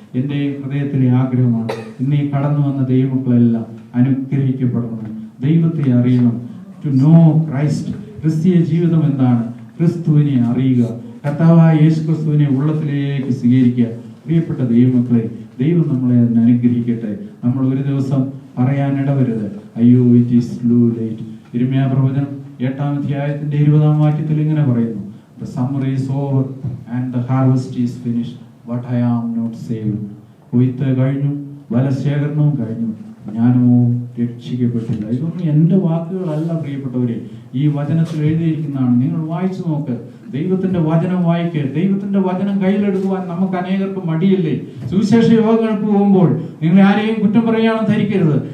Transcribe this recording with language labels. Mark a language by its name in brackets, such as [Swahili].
[Malayalam] എൻ്റെ ഹൃദയത്തിലെ ആഗ്രഹമാണ് ഇന്ന് ഈ കടന്നു വന്ന ദൈവമക്കളെല്ലാം അനുഗ്രഹിക്കപ്പെടണം, ദൈവത്തെ അറിയണം. [English] To know Christ. [Malayalam] ക്രിസ്തീയ ജീവിതം എന്താണ്? ക്രിസ്തുവിനെ അറിയുക, കർത്താവായ യേശു ക്രിസ്തുവിനെ ഉള്ളത്തിലേക്ക് സ്വീകരിക്കുക. പ്രിയപ്പെട്ട ദൈവമക്കളെ, ദൈവം നമ്മളെ അനുഗ്രഹിക്കട്ടെ. നമ്മൾ ഒരു ദിവസം പറയാൻ ഇടവരുത്, അയ്യോ [English] It is too late. [Malayalam] യിരെമ്യാ പ്രവചനം 8-ാം അധ്യായത്തിന്റെ 20-ാം വാക്യത്തിൽ ഇങ്ങനെ പറയുന്നു, [English] The summer is over and the harvest is finished, but I am not saved. [Malayalam] കൊയ്ത്ത് കഴിഞ്ഞു, വലശേഖരണവും കഴിഞ്ഞു, ഞാനോ രക്ഷിക്കപ്പെട്ടില്ല. ഇതൊന്നും എൻ്റെ വാക്കുകളല്ല പ്രിയപ്പെട്ടവരെ, ഈ വചനത്തിൽ എഴുതിയിരിക്കുന്നതാണ്. നിങ്ങൾ വായിച്ചു നോക്ക്. ദൈവത്തിന്റെ വചനം വായിക്കുക. ദൈവത്തിന്റെ വചനം കയ്യിലെടുക്കുവാൻ നമുക്ക് അനേകർക്ക് മടിയില്ലേ? സുവിശേഷ യോഗങ്ങൾക്ക് പോകുമ്പോൾ നിങ്ങൾ ആരെയും കുറ്റം പറയാണെന്ന് ധരിക്കരുത്.